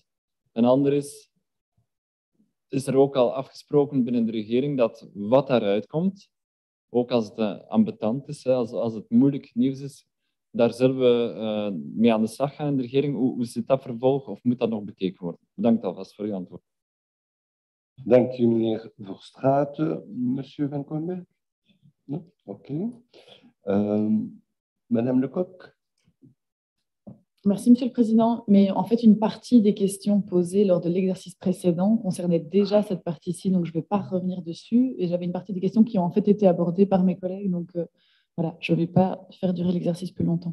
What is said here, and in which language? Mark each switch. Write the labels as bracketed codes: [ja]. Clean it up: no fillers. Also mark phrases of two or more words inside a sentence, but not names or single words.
[nl] Een ander is er ook al afgesproken binnen de regering dat wat daaruit komt, ook als het ambetant is, als het moeilijk nieuws is, daar zullen we mee aan de slag gaan in de regering. Hoe zit dat vervolg of moet dat nog bekeken worden? Bedankt alvast voor uw antwoord. Dank u, meneer Verstraeten. [fr] Monsieur Van Koonberg? Non? Oké. Madame Lecoq? Merci, Monsieur le Président. Mais en fait, une partie des questions posées lors de l'exercice précédent concernait déjà cette partie-ci, donc je ne vais pas revenir dessus. Et j'avais une partie des questions qui ont en fait été abordées par mes collègues, donc voilà, je ne vais pas faire durer l'exercice plus longtemps.